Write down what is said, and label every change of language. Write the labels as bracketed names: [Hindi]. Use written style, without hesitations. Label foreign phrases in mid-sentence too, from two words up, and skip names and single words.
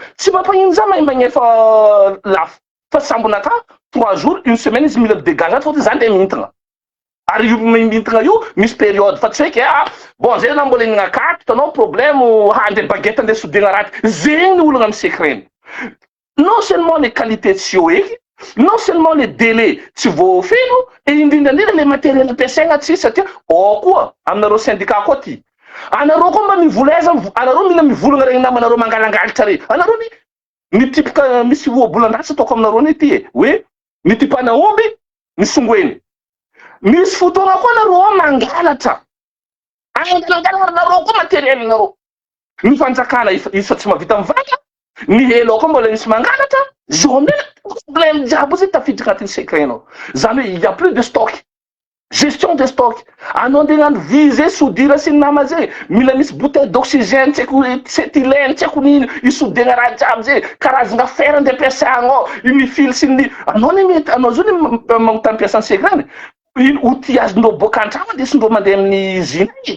[Malagasy] Tsy mampagnino za magnefa lafo. Fa sambonaka 3 jours, 1 semaine izy mila dégagé fôtony za ndeha mintagna. Ary mintagna io misy période fa tsy hoe ke bon zay na mbola ininakato tanao problème handeha baguette andeha sodigna raha zegny olagna amin'ny secret. [French] Non seulement les qualités [Malagasy] tsy eo eky, [French] non seulement les délais [Malagasy] tsy voafeno et indrindra indrindra [French] le matériel [Malagasy] ampiasaigna tsy satria koa aminareo syndicat koa ty Anareo koa mba mivoleza, anareo mila mivolagna regny namanareo mangalangalatra re. Anareo ny typika misy ohabolan-drasy ataoko aminareo ny ty hoe ny typana omby ny songoeny. Misy fotoana koa anareo mangalatra. Angalangalanareo koa materielinareo. Ny fanjakana isa tsy mavita mivaka, ny helo koa mbola misy mangalatra, zao amina problème jiaby zay tafiditra agnatin'ny secret-nao. Zany hoe [French] il y a plus de stock. Gestion de stock. [Malagasy] Anao andeha hagnano visé soudure sy ny nama zay, mila misy [French] bouteille d'oxygène, [Malagasy] tsy haiko cétylène, tsy haiko nino, isodegna raha jiaby zay, karazagna fer andeha ampiasagna, ny fil sy ny anao zao ny magnotany ampiasany secret-ny. Outil azondreo boka an-tragno andesindreo mandeha amin'ny usine igny.